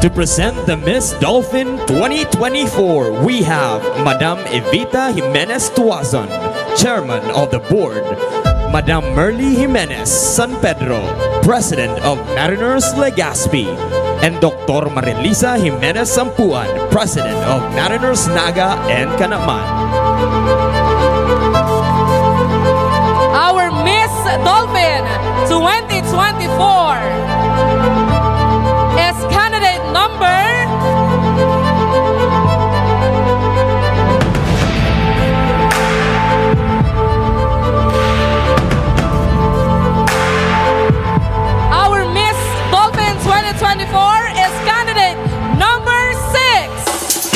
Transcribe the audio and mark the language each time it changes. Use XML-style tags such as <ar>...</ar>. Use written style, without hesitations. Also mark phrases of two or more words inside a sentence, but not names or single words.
<en>To present the Miss Dolphin 2024, we have Madam Evita Jimenez Tuazon, chairman of the board. Madam Merly Jimenez San Pedro, President of Mariners Legazpi, and Dr. Marilisa Jimenez Sampuan, President of Mariners Naga and Canaman. Our Miss Dolphin 2024 is candidate number Our Miss Dolphin 2024 is candidate number 6.</en>